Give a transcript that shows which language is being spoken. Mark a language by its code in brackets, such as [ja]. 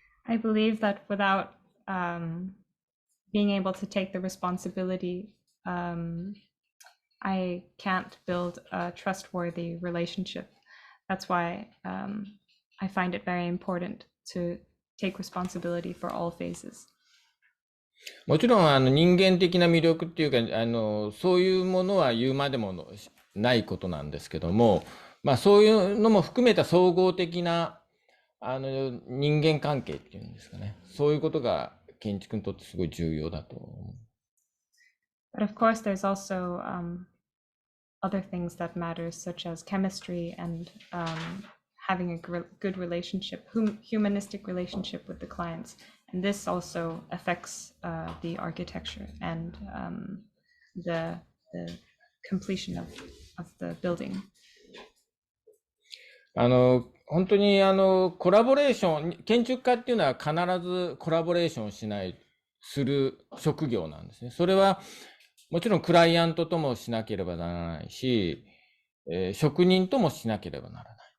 [en] I believe that without being able to take the responsibility, I can't build a trustworthy relationship. That's why I find it very important to take responsibility for all phases. [ja] もちろん人間的な魅力っていうかそういうものは言うまでもないことなんですけども、まあそういうのも含めた総合的な人間関係っていうんですかね。そういうことが建築にとってすごい重要だと思う。 [en] But of course, there's also other things that matter, such as chemistry and having a good relationship, humanistic relationship with the clients. And this also affects the architecture and the completion of the building. [ja] 本当にコラボレーション、建築家っていうのは必ずコラボレーションをする職業なんですね。それはもちろんクライアントともしなければならないし、職人ともしなければならない。